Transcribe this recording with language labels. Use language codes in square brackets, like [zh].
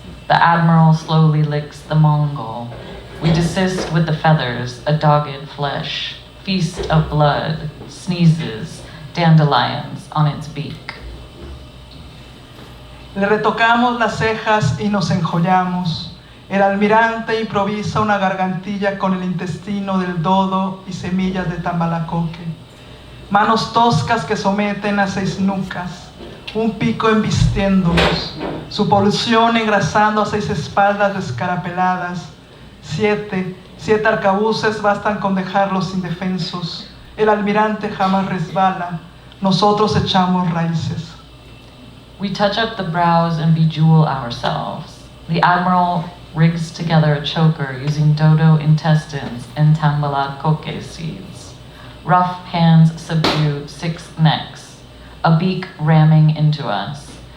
[en] The admiral slowly licks the Mongol. We desist with the feathers, a dogged flesh. Feast of blood, sneezes, dandelions on its beak. [es] Le retocamos las cejas y nos enjollamos. El almirante improvisa una gargantilla con el intestino del dodo y semillas de tambalacoque. Manos toscas que someten a 6 nucas. Un pico embistiéndolos, su polución engrasando a 6 espaldas descarapeladas. 7 arcabuces bastan con dejarlos indefensos. El almirante jamás resbala, nosotros echamos raíces. [en] We touch up the brows and bejewel ourselves. The admiral rigs together a choker using dodo intestines and tambalacoque seeds. Rough hands subdue 6 necks. A beak ramming into us.